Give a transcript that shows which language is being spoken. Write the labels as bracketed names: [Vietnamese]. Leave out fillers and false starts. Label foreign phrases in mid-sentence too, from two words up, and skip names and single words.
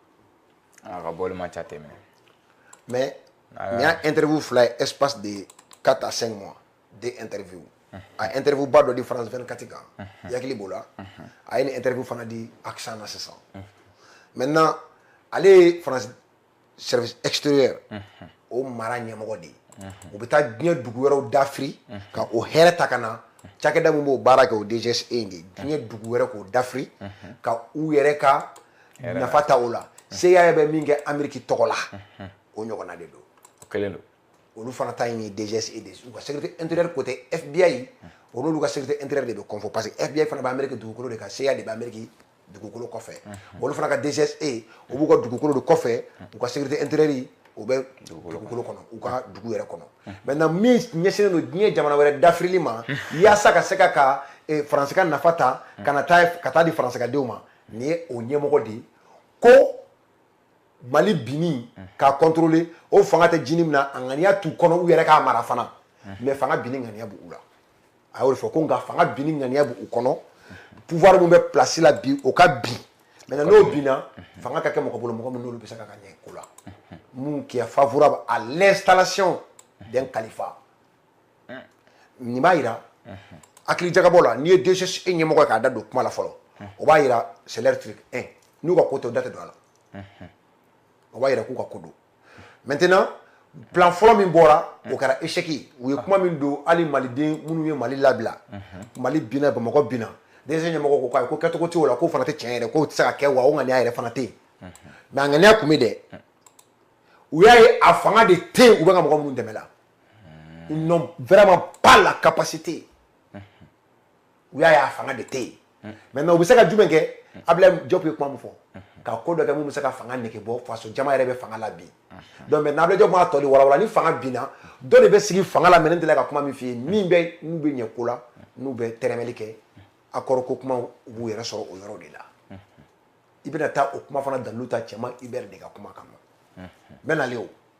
[Bambara] a ka bɔli ma ca tɛmɛ mais n y'a interview fila ye [French] espace de 4 à 5 mois de interview [Bambara] a interview ba dɔ di France 24 kan i hakili b'o la a ye ni interview fana di Accent na sisan maintenant ale ye France [French] service extérieur [Bambara] o mara ɲɛmɔgɔ de ye u bɛ taa diɲɛ dugu wɛrɛw dafiri ka o hɛrɛ ta ka na cakɛda min b'o baara kɛ o DGS in de diɲɛ dugu wɛrɛ k'o dafiri ka u yɛrɛ ka nafa ta o la CIA bɛ min kɛ Ameriki tɔgɔ la o ɲɔgɔnna de don o kelen don olu fana ta ye DGS de u ka [French] sécurité intérieure côté [Bambara] FBI olu ka [French] sécurité intérieure [Bambara] de bɛ confo [French] parce que [Bambara] FBI fana bɛ Ameriki dugukolo de kan CIA de bɛ Ameriki dugukolo kɔfɛ olu fana ka DGS o b'u ka dugukolo de kɔfɛ u ka [French] sécurité intérieure [Bambara] u bɛ dugukolo kɔnɔ u ka dugu yɛrɛ kɔnɔ maintenant min ɲɛsinnen don diɲɛ jamana wɛrɛ dafirili ma yaasa ka se ka faransi ka nafa ta ka taa di faransi ka denw ma nin ye o ɲɛmɔgɔ de ye ko Mali bini k'a contrôler o fanga tɛ jini min na a ŋaniya t'u kɔnɔ u yɛrɛ k'a mara fana mais fanga bini ŋaniya b'u la a y'o de fɔ ko nka fanga bini ŋaniya b'u kɔnɔ pouvoir min bɛ place la bi o ka bin maintenant n'o binna fanga ka kɛ mɔgɔ bolo mɔgɔ min n'olu bɛ se ka ɲɛ ko la mun [French] qui est favorable à l'installation d'un califat [Bambara] nin b'a yira hakili jagabɔ la n'i ye DGS ɲɛmɔgɔ ye k'a da don kuma la fɔlɔ o b'a yira [French] c'est leur truc [Bambara] n'u ka ko tɛ o da tɛ don a la o b'a yira k'u ka ko don maintenant plan fɔlɔ min bɔra o kɛra échec ye u ye kuma min don hali maliden minnu ye Mali labila Mali binna Bamakɔ binna DGS ɲɛmɔgɔ ko k'ayi ko kɛcogo t'o la k'o fana tɛ tiɲɛ yɛrɛ k'o tɛ se ka kɛ wa o ŋaniya yɛrɛ fana tɛ yen mais a ŋaniya kun bɛ dɛ u y'a ye a fanga de tɛ yen u bɛ ka mɔgɔ minnu dɛmɛ la [French] ils n'ont vraiment pas la capacité [Bambara] u y'a ye a fanga de tɛ yen maintenant u bɛ se ka jumɛn kɛ Abdoulaye Diop ye kuma min fɔ ka ko dɔ kɛ mun bɛ se ka fanga nege bɔ faso jama yɛrɛ bɛ fanga la bi [French] donc maintenant [Bambara] Abdoulaye Diop m'a tɔ de walawala ni fanga binna dɔ de bɛ sigi fanga la mais ne delila ka kuma min f'i ye min bɛ n'u bɛ ɲɛ ko la n'u bɛ tɛrɛmɛli kɛ accord ko kuma u b'u yɛrɛ sɔrɔ o yɔrɔ de la i bɛna taa o kuma fana dalilu ta cɛman Hubert de ka kuma kama n bɛ nale o